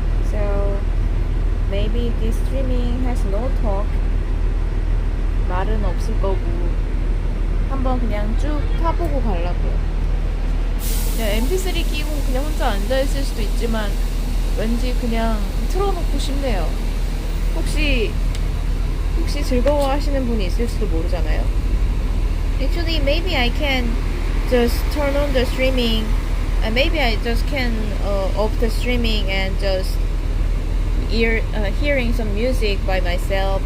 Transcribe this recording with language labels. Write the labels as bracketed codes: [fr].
[en] So maybe this streaming has no talk. [ko] 말은 없을 거고 한번 그냥 쭉 타보고 가려고요. 그냥 mp3 끼고 그냥 혼자 앉아있을 수도 있지만 왠지 그냥 틀어놓고 싶네요. 혹시 즐거워하시는 분이 있을지도 모르잖아요. [en] Actually, maybe I can just turn on the streaming, and maybe I just can off the streaming and just hearing some music by myself.